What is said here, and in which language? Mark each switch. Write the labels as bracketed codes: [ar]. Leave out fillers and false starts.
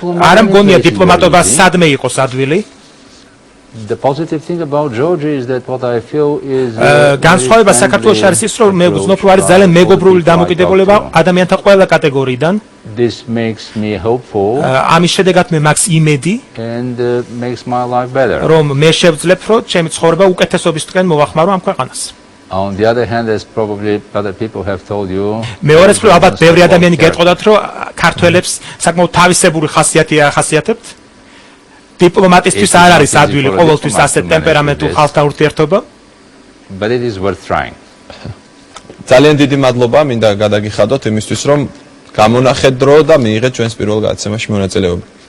[ka] არ მგონია დიპლომატობა სადმე იყოს ადვილი. [en] The positive thing about Georgia is that what I feel is [ka] განსხვავება საქართველოში არის ის, რომ მე ვგრძნობ, რომ არის ძალიან მეგობრული დამოკიდებულება ადამიანთა ყველა კატეგორიიდან. [en] This makes me hopeful. [ka] ამის შედეგად მე მაქვს იმედი [en] and makes my life better. [ka] რომ მე შევძლებ, რომ ჩემი ცხოვრება უკეთესობისკენ მოვახმარო ამ ქვეყანას. [en] On the other hand, as probably other people have told you, [ka] მეორე მხრივ ალბათ ბევრი ადამიანი გეტყოდათ, რომ ქართველებს საკმაოდ თავისებური ხასიათი ახასიათებთ. დიპლომატისთვის არ არის ადვილი ყოველთვის ასეთ ტემპერამენტულ ხალხთან ურთიერთობა. [en] But it is worth trying. [ka] ძალიან დიდი მადლობა, მინდა გადაგიხადოთ იმისთვის, რომ გამონახეთ დრო და მიიღეთ ჩვენს პირველ გადაცემაში მონაწილეობა.